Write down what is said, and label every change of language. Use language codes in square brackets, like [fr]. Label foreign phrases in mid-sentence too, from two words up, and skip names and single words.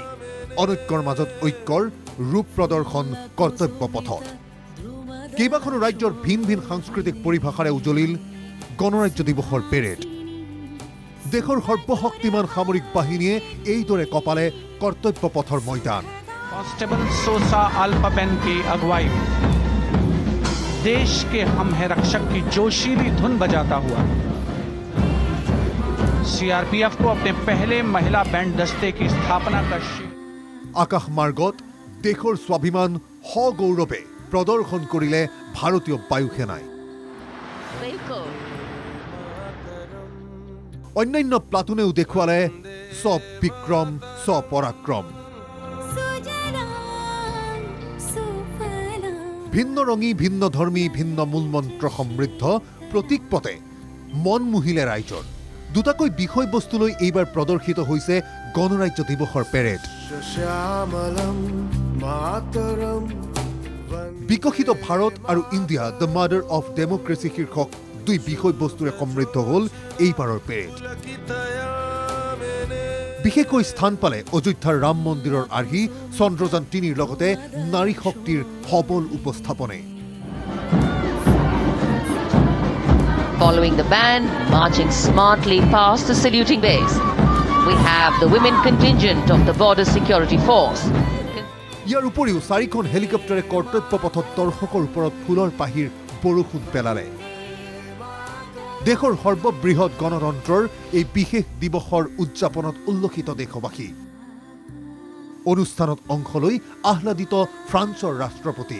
[as] অনৈক্যৰ মাজত ঐক্যৰ ৰূপ প্ৰদৰ্শন কৰ্তব্য পথত। কেইবাখনো ৰাজ্যৰ ভিন ভিন সাংস্কৃতিক পৰিভাষাৰে উজলিল গণৰাজ্য দিৱসৰ পেৰেড। দেশৰ সৰ্বশক্তিমান সামৰিক বাহিনীয়ে এইদৰে কপালে কৰ্তব্য পথৰ ময়দান। [hi] कांस्टेबल सोसा अल्पापेन की अगुवाई में देश के हम है रक्षक की जोशीली धुन बजाता हुआ सीआरपीएफ को अपने पहले महिला बैंड दस्ते की स्थापना का [as] আকাশ মাৰ্গত দেশৰ স্বাভিমান সগৌৰৱে প্ৰদৰ্শন কৰিলে ভাৰতীয় বায়ুসেনাই। অন্যান্য প্লাটুনেও দেখুৱালে [hi] सब विक्रम सब पराक्रम। [as] ভিন্ন ৰঙী ভিন্ন ধৰ্মী ভিন্ন মূলমন্ত্ৰ সমৃদ্ধ প্ৰতীক পথে মন মুহিলে ৰাইজৰ। দুটাকৈ বিষয়বস্তুলৈ এইবাৰ প্ৰদৰ্শিত হৈছে গণৰাজ্য দিৱসৰ পেৰেড। বিকশিত ভাৰত আৰু ইণ্ডিয়া দ্য মাদাৰ অফ ডেমক্ৰেচি শীৰ্ষক দুই বিষয়বস্তুৰে সমৃদ্ধ হ'ল এইবাৰৰ পেৰেড। বিশেষকৈ স্থান পালে অযোধ্যাৰ ৰাম মন্দিৰৰ আৰ্হি চন্দ্ৰযান ৩ৰ লগতে নাৰী শক্তিৰ সবল উপস্থাপনে। [en] Following the band, marching smartly past the saluting base, we have the women contingent of the Border Security Force. [as] ইয়াৰ উপৰিও 4খন হেলিকপ্টাৰে কৰ্তব্য পথত দৰ্শকৰ ওপৰত ফুলৰ পাহিৰ বৰষুণ পেলালে। দেশৰ সৰ্ববৃহৎ গণতন্ত্ৰৰ এই বিশেষ দিৱসৰ উদযাপনত উল্লসিত দেশবাসী। অনুষ্ঠানত অংশ লৈ আহ্লাদিত ফ্ৰান্সৰ ৰাষ্ট্ৰপতি।